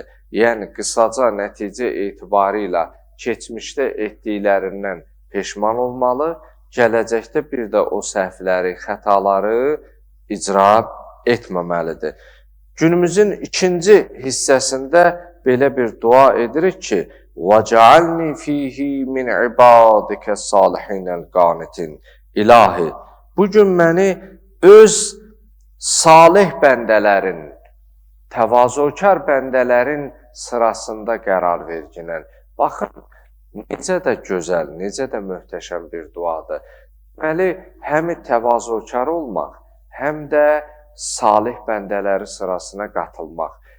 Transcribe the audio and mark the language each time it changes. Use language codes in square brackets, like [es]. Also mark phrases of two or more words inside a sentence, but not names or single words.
[az] Yəni qısaca nəticə etibarilə keçmişdə etdiklərindən peşman olmalı, gələcəkdə bir də o səhvləri, xətaları icra etməməlidir. Günümüzün 2-ci hissəsində belə bir dua edirik ki, [ar] وَجَعَلْنِي فِيهِ مِنْ عِبَادِكَ الصَّالِحِينَ الْقَانِتِينَ [az] İlahi, bugün məni öz salih bəndələrin, təvazökar bəndələrin sırasında qərar verginən. Baxın, necə də gözəl, necə də möhtəşəm bir duadır. Deməli, həm təvazökar olmaq, həm də salih bəndələri sırasına qatılmaq.